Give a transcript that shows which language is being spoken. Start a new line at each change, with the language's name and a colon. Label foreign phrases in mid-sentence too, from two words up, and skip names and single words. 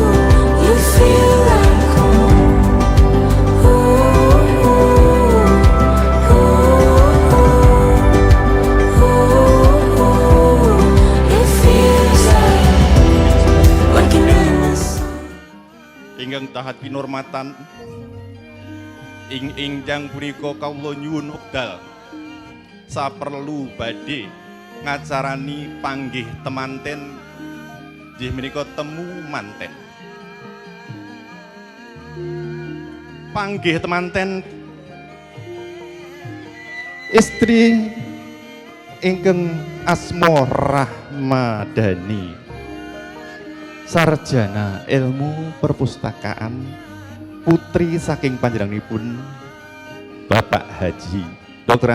English: You feel like home. Ooh, ooh, ooh, ooh. It feels like waking in the sun.
Javanese: Ingkang tahat kinurmatan ingkang punika kawula nyuwun wekdal saperlu badhe ngacarani panggih temanten nggih menika temu manten. Panggih temanten istri ingkang asma Rahmadani, sarjana ilmu perpustakaan, putri saking panjenenganipun Bapak Haji Dr.